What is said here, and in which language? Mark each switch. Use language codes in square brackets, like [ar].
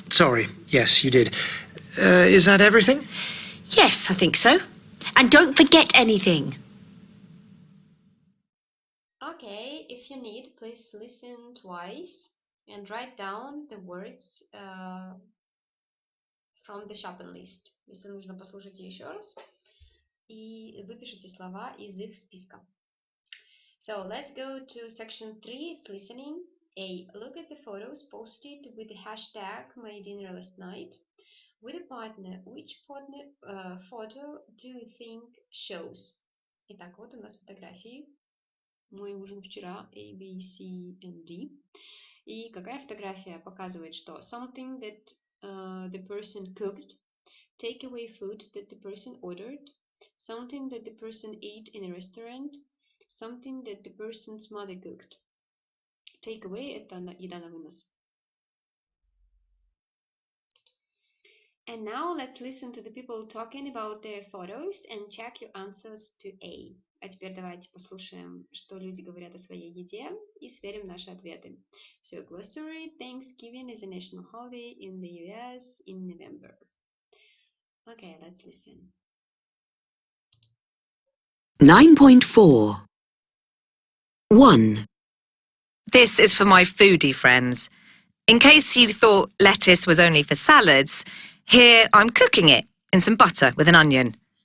[en] Sorry, yes, you did. Is that everything? Yes, I think so. And don't forget anything. Okay, if you need, please listen twice and write down the words from the shopping list. [ru] Если нужно, послушайте еще раз и выпишите слова из их списка. [en] So let's go to section 3. It's listening. A. Look at the photos posted with the hashtag my dinner last night. With a partner, which partner photo do you think shows? [ru] Итак, вот у нас фотографии. Мой ужин вчера, A, B, C and D. И какая фотография показывает, что [en] something that the person cooked, takeaway food that the person ordered, something that the person ate in a restaurant, something that the person's mother cooked. [ru] Takeaway – это еда на вынос. [en] And now let's listen to the people talking about their photos and check your answers to A. [ru] А теперь давайте послушаем, что люди говорят о своей еде, и сверим наши ответы. [en] So, glossary: Thanksgiving is a national holiday in the US in November. Okay, let's listen. 9.4. 1. This is for my foodie friends. In case you thought lettuce was only for salads, here I'm cooking it in some butter with an onion.